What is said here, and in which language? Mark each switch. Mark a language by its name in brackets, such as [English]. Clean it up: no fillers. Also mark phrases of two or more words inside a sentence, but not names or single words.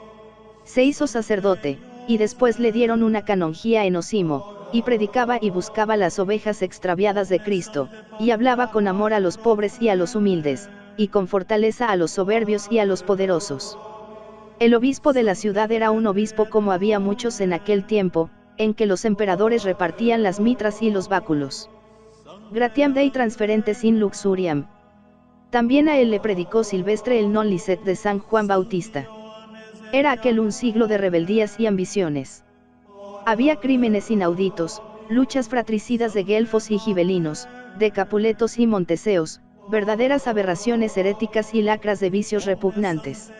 [Spanish] Se hizo sacerdote, y después le dieron una canonjía en Osimo, y predicaba y buscaba las ovejas extraviadas de Cristo, y hablaba con amor a los pobres y a los humildes, y con fortaleza a los soberbios y a los poderosos. El obispo de la ciudad era un obispo como había muchos en aquel tiempo, en que los emperadores repartían las mitras y los báculos. [Latin] Gratiam Dei transferentes in luxuriam. [Spanish] También a él le predicó Silvestre el [Latin] non licet [Spanish] de San Juan Bautista. Era aquel un siglo de rebeldías y ambiciones. Había crímenes inauditos, luchas fratricidas de guelfos y gibelinos, de capuletos y monteseos, verdaderas aberraciones heréticas y lacras de vicios repugnantes.